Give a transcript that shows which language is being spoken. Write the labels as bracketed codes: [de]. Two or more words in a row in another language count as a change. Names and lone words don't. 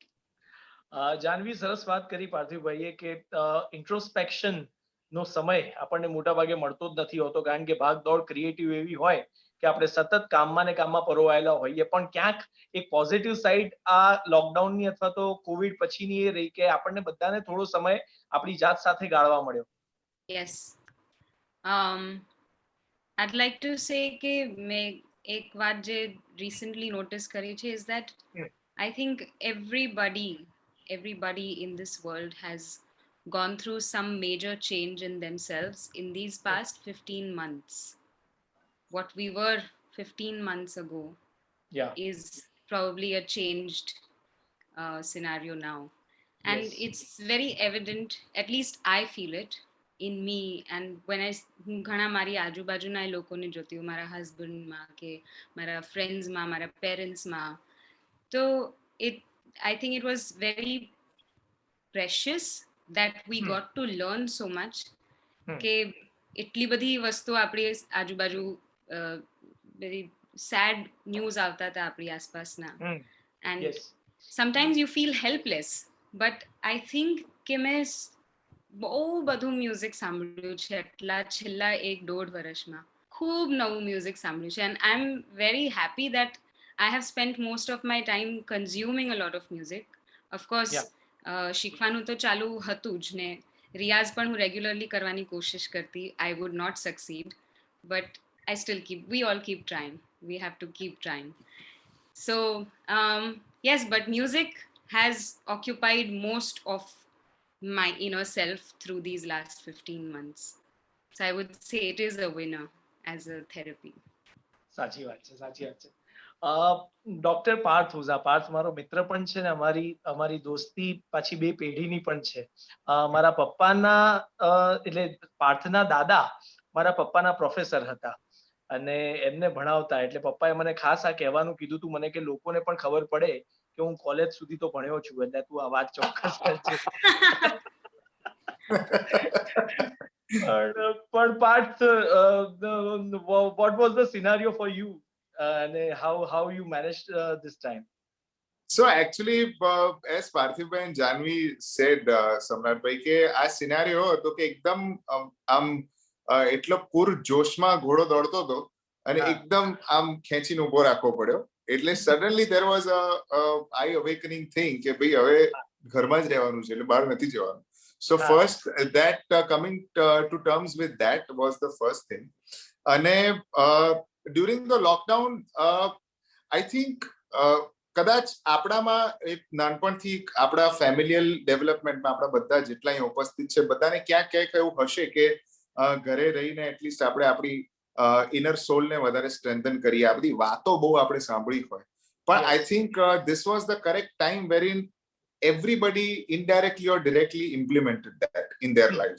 [gu] જાનવી, સરસ વાત કરી પાર્થિવભાઈએ કે ઇન્ટ્રોસ્પેક્શન નો સમય આપણને મોટા ભાગે મળતો જ નથી હોતો, કારણ કે ભાગદોડ ક્રિએટિવ એવી હોય કે આપણે સતત કામમાં ને કામમાં પરોવાયેલા હોઈએ. પણ ક્યાંક એક પોઝિટિવ સાઈડ આ લોકડાઉનની અથવા તો કોવિડ પછીની એ રહી કે આપણને બધાને થોડો સમય આપણી જાત સાથે ગાળવા મળ્યો. [en] Yes. I'd like to say [gu] કે મેં એક વાત જે [en] recently notice [gu] કરી છે [en] is that I think everybody in this world has gone through some major change in themselves in these past 15 months. What we were 15 months ago is probably a changed scenario now. And it's very evident, at least I feel it in me. And when [gu] હું ઘણા મારી આજુબાજુના લોકોને જોતી હું, મારા હસબન્ડમાં કે મારા ફ્રેન્ડ્સમાં, મારા પેરેન્ટ્સમાં, તો [en] I think it was very precious that we got to learn so much [gu] કે એટલી બધી વસ્તુ આપણી આજુબાજુ [en] very sad news [gu] આવતા હતા આપણી આસપાસના. [en] And sometimes you feel helpless, but I think [gu] કે મેં બહુ બધું મ્યુઝિક સાંભળ્યું છે એટલા છેલ્લા 1-1.5 વર્ષમાં. ખૂબ નવું મ્યુઝિક સાંભળ્યું છે. [en] And I'm very happy that I have spent most of my time consuming a lot of music. Of course, [gu] શીખવાનું તો ચાલુ હતું જ ને, રિયાઝ પણ હું રેગ્યુલરલી કરવાની કોશિશ કરતી. [en] I would not succeed, but I still we all keep trying. We have to keep trying. So, yes, but music has occupied most of my inner self through these last 15 months. So I would say it is a winner as a therapy. [gu] સાચી વાત છે, સાચી વાત છે. ડોક્ટર પાર્થ ઓઝા, પાર્થ મારો મિત્ર પણ છે ને અમારી દોસ્તી પાછી 2 પેઢીની પણ છે. મારા પપ્પાના એટલે પાર્થના દાદા મારા પપ્પાના પ્રોફેસર હતા અને એમને ભણાવતા. એટલે પપ્પાએ મને ખાસ આ કહેવાનું કીધું તું મને કે લોકોને પણ ખબર પડે કે હું કોલેજ સુધી તો ભણ્યો છું, એટલે તું આ વાત ચોક્કસ કરજે. [en] But Parth, what was the scenario for you, and how you managed this time? So actually, as Parthiv and Janvi said, Samrat bhai, [gu] કે આ સિનારીઓ હતો કે એકદમ આમ એટલો પૂર જોશમાં ઘોડો દોડતો હતો અને એકદમ આમ ખેંચીને ઉભો રાખવો પડ્યો. એટલે સડનલી [en] there was a eye awakening thing [gu] કે ભાઈ હવે ઘરમાં જ રહેવાનું છે, એટલે બહાર નથી જવાનું. [en] So first, that coming to terms with that was the first thing. And during the lockdown, I think [gu] કદાચ આપણામાં એક નાનપણથી આપણા [en] familial development [gu] આપણા બધા જેટલા અહીં ઉપસ્થિત છે બધાને ક્યાંક ક્યાંક એવું હશે કે ઘરે રહીને એટલીસ્ટ આપણે આપણી [en] inner soul [gu] વધારે સ્ટ્રેન્થન કરીએ. આ બધી વાતો બહુ આપણે સાંભળી હોય, પણ [en] I think this was the correct time wherein everybody indirectly or directly implemented that in their lives.